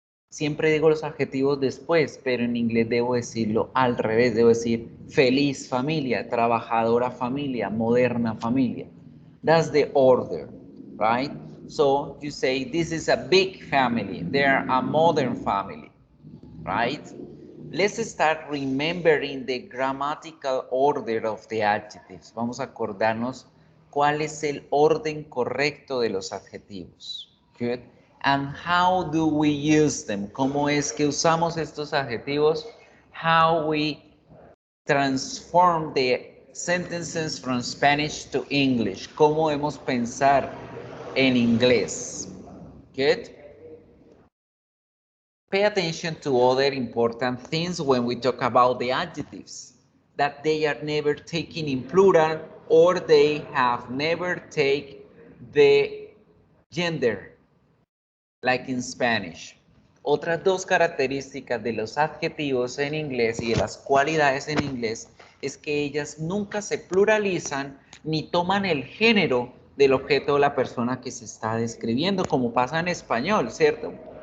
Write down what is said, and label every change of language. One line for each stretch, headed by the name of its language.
Spanish: Siempre digo los adjetivos después, pero en inglés debo decirlo al revés. Debo decir feliz familia, trabajadora familia, moderna familia.
English: That's the order, right? So you say this is a big family. They're a modern family, right? Let's start remembering the grammatical order of the adjectives.
Spanish: Vamos a acordarnos cuál es el orden correcto de los adjetivos.
English: Good. And how do we use them?
Spanish: ¿Cómo es que usamos estos adjetivos?
English: How we transform the sentences from Spanish to English.
Spanish: ¿Cómo debemos pensar en inglés?
English: Good. Pay attention to other important things when we talk about the adjectives. That they are never taken in plural or they have never taken the gender. Like in Spanish.
Spanish: Otras dos características de los adjetivos en inglés y de las cualidades en inglés es que ellas nunca se pluralizan ni toman el género del objeto o la persona que se está describiendo, como pasa en español, ¿cierto?